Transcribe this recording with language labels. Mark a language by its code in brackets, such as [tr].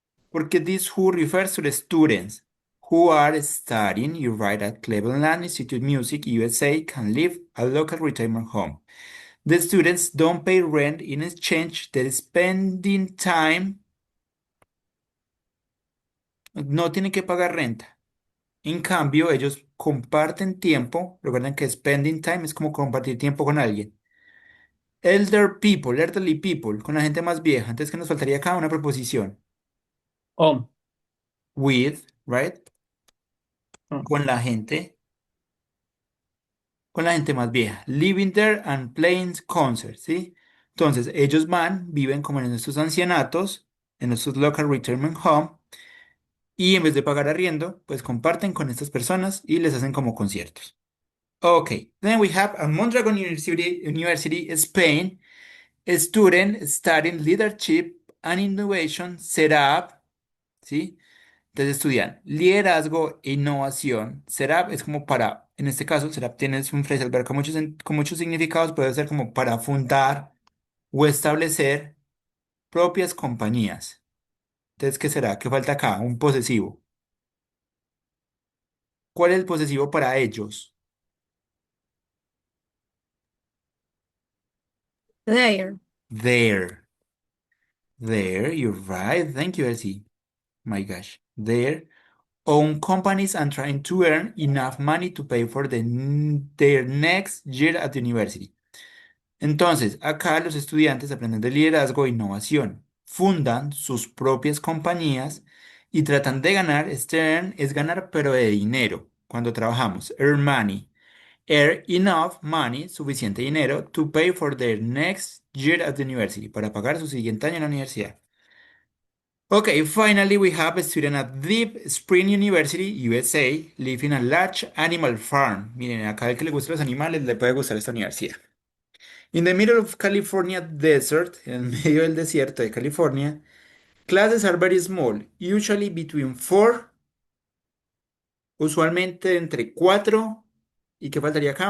[es] Porque [en] this who refers to the students who are studying, you write at Cleveland Institute Music, USA, can live a local retirement home. The students don't pay rent in exchange, they're spending time, [es] no tienen que pagar renta. En cambio, ellos comparten tiempo. Recuerden que spending time es como compartir tiempo con alguien. [en] Elderly people, [es] con la gente más vieja. Entonces, ¿qué nos faltaría acá? Una preposición. [en] On. With, right? Mm. [es] Con la gente más vieja. [en] Living there and playing concerts, [es] ¿sí? Entonces, ellos viven como en estos ancianatos, en estos local retirement home, y en vez de pagar arriendo, pues comparten con estas personas y les hacen como conciertos. [en] Okay, then we have at Mondragon University, Spain, a student studying leadership and innovation set up, [es] ¿sí? Entonces estudian liderazgo e innovación. Serap es como para, en este caso, Serap tiene un phrasal verb con muchos significados, puede ser como para fundar o establecer propias compañías. Entonces, ¿qué será? ¿Qué falta acá? Un posesivo. ¿Cuál es el posesivo para ellos? [en] There. Their. Their, you're right. Thank you, Elsie. My gosh. Their own companies and trying to earn enough money to pay for their next year at the university. [es] Entonces, acá los estudiantes aprenden de liderazgo e innovación, fundan sus propias compañías y tratan de ganar. Este earn es ganar, pero de dinero. Cuando trabajamos, [en] earn money. Earn enough money, [es] suficiente dinero, [en] to pay for their next year at the university, [es] para pagar su siguiente año en la universidad. [en] Okay, finally, we have a student at Deep Spring University, USA, living a large animal farm. [es] Miren, acá el que le gustan los animales le puede gustar esta universidad. [en] In the middle of California desert, [es] en medio del desierto de California, [en] classes are very small, usually between four, [es] usualmente entre 4, ¿y qué faltaría acá?